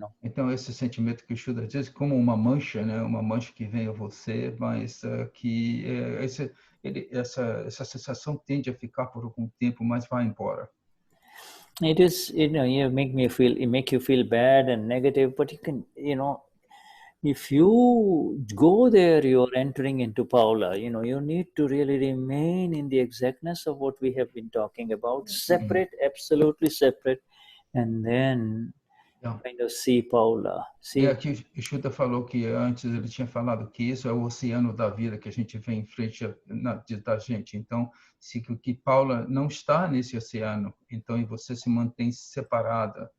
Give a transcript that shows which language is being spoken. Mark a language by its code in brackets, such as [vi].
[pt] Então esse sentimento que o Shuddha diz como uma mancha, né, uma mancha que vem a você, mas que essa sensação tende a ficar por algum tempo, mas vai embora. [en] It is, it make you feel bad and negative, but you can, if you go there, you're entering into Paula. You need to really remain in the exactness of what we have been talking about, separate, absolutely separate, and then kind of see Paula. [pt] Aqui o Shuddha falou que antes ele tinha falado que isso é o oceano da vida que a gente vê em frente da gente. Então, que Paula não está nesse oceano, então e você se mantém separada.